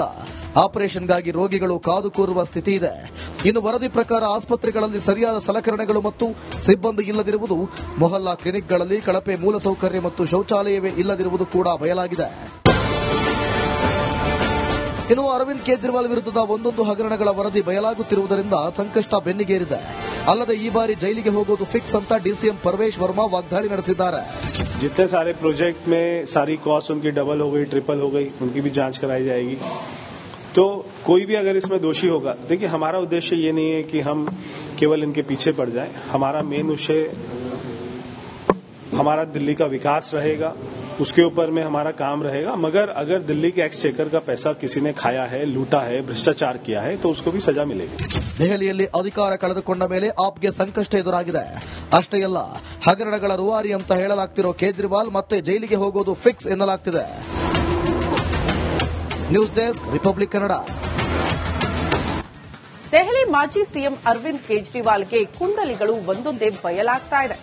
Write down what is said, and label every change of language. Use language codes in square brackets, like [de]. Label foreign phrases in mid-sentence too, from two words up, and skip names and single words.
[kn] ಆಪರೇಷನ್ಗಾಗಿ ರೋಗಿಗಳು ಕಾದು ಕೂರುವ ಸ್ಥಿತಿ ಇದೆ. ಇನ್ನು ವರದಿ ಪ್ರಕಾರ ಆಸ್ಪತ್ರೆಗಳಲ್ಲಿ ಸರಿಯಾದ ಸಲಕರಣೆಗಳು ಮತ್ತು ಸಿಬ್ಬಂದಿ ಇಲ್ಲದಿರುವುದು, ಮೊಹಲ್ಲಾ ಕ್ಲಿನಿಕ್ಗಳಲ್ಲಿ ಕಳಪೆ ಮೂಲಸೌಕರ್ಯ ಮತ್ತು ಶೌಚಾಲಯವೇ ಇಲ್ಲದಿರುವುದು ಕೂಡ ಬಯಲಾಗಿದೆ. ಇನ್ನು ಅರವಿಂದ್ ಕೇಜ್ರಿವಾಲ್ ವಿರುದ್ಧದ ಒಂದೊಂದು ಹಗರಣಗಳ ವರದಿ ಬಯಲಾಗುತ್ತಿರುವುದರಿಂದ ಸಂಕಷ್ಟ ಬೆನ್ನಿಗೇರಿದೆ. ಅಲ್ಲದೆ ಈ ಬಾರಿ ಜೈಲಿಗೆ ಹೋಗೋದು ಫಿಕ್ಸ್ ಅಂತ ಡಿಸಿಎಂ ಪರ್ವೇಶ್ ವರ್ಮಾ ವಾಗ್ದಾಳಿ ನಡೆಸಿದ್ದಾರೆ. [hi] जितने सारे प्रोजेक्ट में सारी कॉस्ट उनकी डबल हो गई, ट्रिपल हो गई, उनकी भी जांच कराई जाएगी. तो कोई भी अगर इसमें दोषी होगा, देखिए हमारा उद्देश्य ये नहीं है कि हम केवल इनके पीछे पड़ जाएं. हमारा मेन उद्देश्य हमारा दिल्ली का विकास रहेगा, उसके ऊपर में हमारा काम रहेगा. मगर अगर दिल्ली के एक्सचेकर का पैसा किसी ने खाया है, लूटा है, भ्रष्टाचार किया है, तो उसको भी सजा मिलेगी. [kn] ದೆಹಲಿಯಲ್ಲಿ ಅಧಿಕಾರ ಕಳೆದುಕೊಂಡ ಮೇಲೆ ಆಪ್ಗೆ ಸಂಕಷ್ಟ ಎದುರಾಗಿದೆ. ಅಷ್ಟೇ ಅಲ್ಲ, ಹಗರಣಗಳ ರೂವಾರಿ ಅಂತ ಹೇಳಲಾಗ್ತಿರೋ ಕೇಜ್ರಿವಾಲ್ ಮತ್ತೆ ಜೈಲಿಗೆ ಹೋಗೋದು ಫಿಕ್ಸ್ ಎನ್ನಲಾಗ್ತಿದೆ. [en] news desk, [kn] ರಿಪಬ್ಲಿಕ್ ಕನ್ನಡ. ದೆಹಲಿ ಮಾಜಿ ಸಿಎಂ ಅರವಿಂದ್ ಕೇಜ್ರಿವಾಲ್ಗೆ ಕುಂಡಲಿಗಳು ಒಂದೊಂದೇ ಬಯಲಾಗ್ತಾ ಇದೆ.